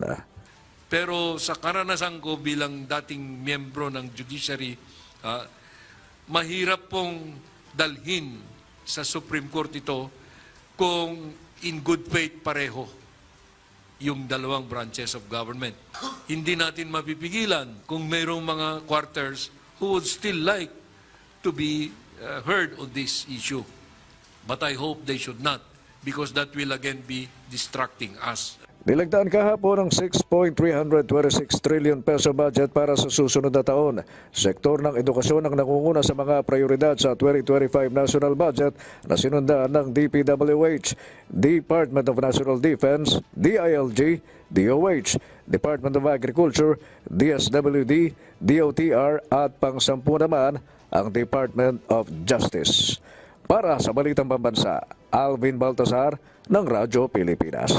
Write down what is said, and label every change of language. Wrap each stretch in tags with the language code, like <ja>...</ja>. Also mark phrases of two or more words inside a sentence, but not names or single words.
<tl>Pero sa karanasan ko bilang dating miyembro ng judiciary, mahirap pong dalhin sa Supreme Court ito kung</tl> <en>in good faith</en> <tl>pareho yung dalawang</tl> <en>branches of government.</en> <tl>Hindi natin mapipigilan kung mayroong mga</tl> <en>quarters who would still like to be heard on this issue. But I hope they should not, because that will again be distracting us.</en> <tl>Nilagdaan kahapon ng 6.326</tl> <en>trillion peso budget</en> <tl>para sa susunod na taon. Sektor ng edukasyon ang nangunguna sa mga prioridad sa 2025</tl> <en>national budget</en> <tl>na sinundan ng DPWH, Department of National Defense, DILG, DOH, Department of Agriculture, DSWD, DOTR at pang-sampu naman ang Department of Justice. Para sa Balitang Pambansa, Alvin Baltazar ng Radyo Pilipinas.</tl>